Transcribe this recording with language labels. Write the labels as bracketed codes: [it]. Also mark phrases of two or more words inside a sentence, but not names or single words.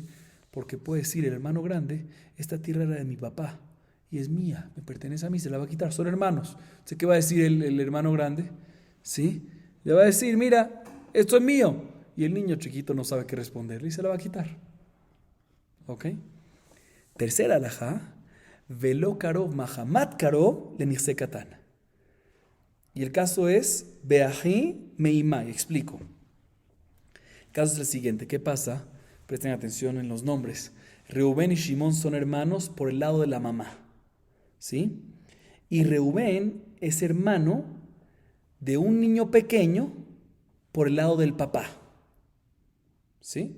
[es] Porque puede decir el hermano grande, esta tierra era de mi papá y es mía, me pertenece a mí, se la va a quitar, son hermanos. ¿Sé qué va a decir el hermano grande? ¿Sí? Le va a decir, mira, esto es mío. Y el niño chiquito no sabe qué responderle y se la va a quitar. ¿Ok? Tercera alajá, [he] ולא קרוב מחמת קרוב לנכסי קטן. [es] Y el caso es [he] באחי מאימא. [es] Explico. El caso es el siguiente. ¿Qué pasa? Presten atención en los nombres. Reubén y Shimón son hermanos por el lado de la mamá, ¿sí? Y Reubén es hermano de un niño pequeño por el lado del papá, ¿sí?